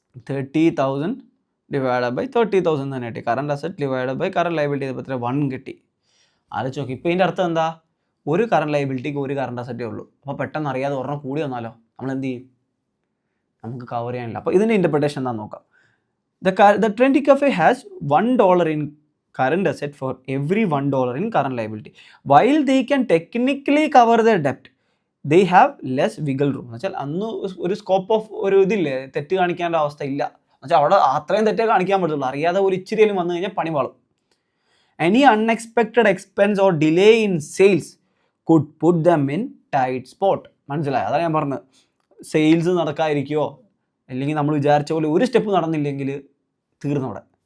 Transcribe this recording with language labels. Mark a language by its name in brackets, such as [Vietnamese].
[Malayalam] 30,000 divide by 30,000 തന്നെ കിട്ടി. Current asset divide by current liability ചെയ്തപ്പോൾ എത്ര 1 കിട്ടി. ആലോചിച്ച് നോക്കി. ഇപ്പോൾ ഇതിൻ്റെ അർത്ഥം എന്താ? ഒരു കറണ്ട് ലയബിലിറ്റിക്ക് ഒരു കറണ്ട് അസറ്റേ ഉള്ളൂ. അപ്പോൾ പെട്ടെന്ന് അറിയാതെ ഒരെണ്ണം കൂടി വന്നാലോ നമ്മൾ എന്ത് ചെയ്യും? നമുക്ക് കവർ ചെയ്യാനില്ല. അപ്പോൾ ഇതിൻ്റെ ഇൻ്റർപ്രിട്ടേഷൻ എന്താണെന്ന് നോക്കാം. [English] The Trendy Cafe has $1 in current asset for every $1 in current liability. While they can technically cover their debt, they have less wiggle room. [Malayalam] എന്നുവെച്ചാൽ അന്ന് ഒരു സ്കോപ്പ് ഓഫ് ഒരു ഇതില്ലേ, തെറ്റ് കാണിക്കേണ്ട അവസ്ഥ ഇല്ല. എന്നുവെച്ചാൽ അവിടെ അത്രയും തെറ്റേ കാണിക്കാൻ പറ്റുള്ളൂ. അറിയാതെ ഒരു ഇച്ചിരിയിലും വന്നു കഴിഞ്ഞാൽ പണി വാളും. [English] Any unexpected expense or delay in sales could put them in tight spot. [Malayalam] മനസ്സിലായി? അതാണ് ഞാൻ പറഞ്ഞത്. സെയിൽസ് നടക്കാതിരിക്കുമോ അല്ലെങ്കിൽ നമ്മൾ വിചാരിച്ച പോലെ ഒരു സ്റ്റെപ്പ് നടന്നില്ലെങ്കിൽ തീർന്നവിടെ.